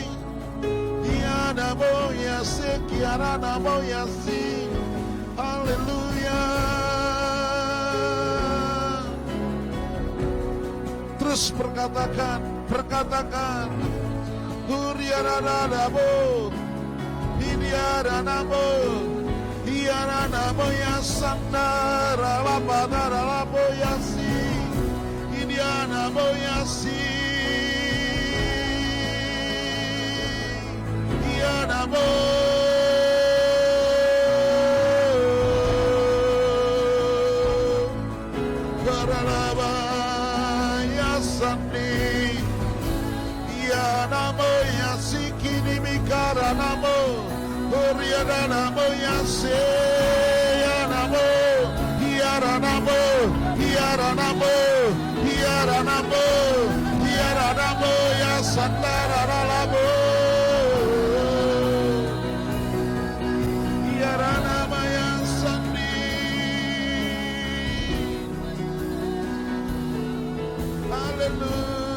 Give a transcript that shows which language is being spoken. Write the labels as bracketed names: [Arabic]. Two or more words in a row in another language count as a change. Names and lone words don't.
[Indonesian] Kiana moyasi, kiana moyasi. Haleluya. Terus perkatakan. Uriana namo. Iriana namo. Iana moya sandara la padara la boyasi. Iana boyasi. Iana mo. Karalaba ya sandi. Iana boyasi kini mikara namo. Oriana namo yase namo hiara namo yasandara namo hiara namo yasandi. Hallelujah.